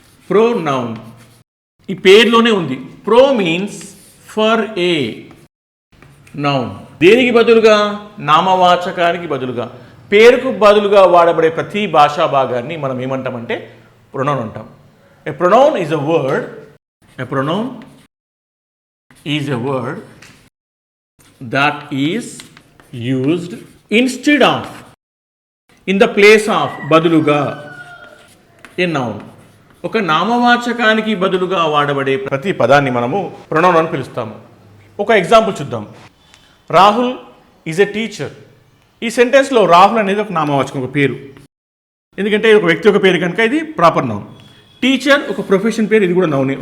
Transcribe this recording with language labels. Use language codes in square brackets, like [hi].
[te] Pronoun ఈ పేరులోనే ఉంది. [en] Pro means for a noun. [te] దేనికి బదులుగా? నామవాచకానికి బదులుగా, పేరుకు బదులుగా వాడబడే ప్రతి భాషా భాగాన్ని మనం ఏమంటామంటే ప్రొనౌన్ అంటాం. [en] A pronoun is a word. A pronoun is a word that is used instead of, in the place of, బదులుగా, a noun. [te] ఒక నామవాచకానికి బదులుగా వాడబడే ప్రతి పదాన్ని మనము ప్రొనౌన్ అని పిలుస్తాము. ఒక ఎగ్జాంపుల్ చూద్దాం. [en] Rahul is a teacher. [te] ఈ సెంటెన్స్లో రాహుల్ అనేది ఒక నామవాచకం, ఒక పేరు. ఎందుకంటే ఒక వ్యక్తి ఒక పేరు కనుక ఇది ప్రాపర్ నౌన్. టీచర్ ఒక ప్రొఫెషన్ పేరు, ఇది కూడా నౌనే.